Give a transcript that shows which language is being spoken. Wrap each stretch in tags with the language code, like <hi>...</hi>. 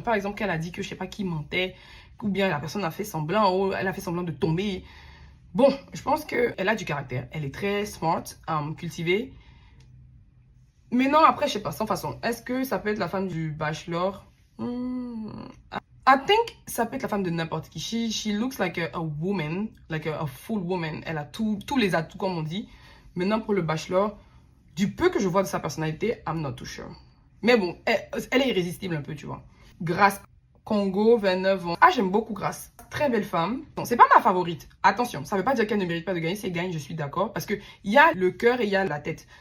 <fr>Par exemple, qu'elle a dit que je ne sais pas qui mentait ou bien la personne a fait semblant ou elle a fait semblant de tomber. Bon, je pense qu'elle a du caractère. Elle est très smart, cultivée. Mais non, après, je ne sais pas, sans façon. Est-ce que ça peut être la femme du Bachelor?</fr> <en>I think</en> <fr>ça peut être la femme de n'importe qui.</fr> <en>She looks like a woman, like a full woman.</en> <fr>Elle a tous les atouts, comme on dit. Maintenant, pour le Bachelor... Du peu que je vois de sa personnalité,</fr> <en>I'm not too sure.</en> <fr>Mais bon, elle est irrésistible un peu, tu vois. Grace Congo, 29 ans. Ah, j'aime beaucoup Grace. Très belle femme. Bon, c'est pas ma favorite. Attention, ça veut pas dire qu'elle ne mérite pas de gagner. Si elle gagne, je suis d'accord. Parce qu'il y a le cœur et il y a la tête.</fr>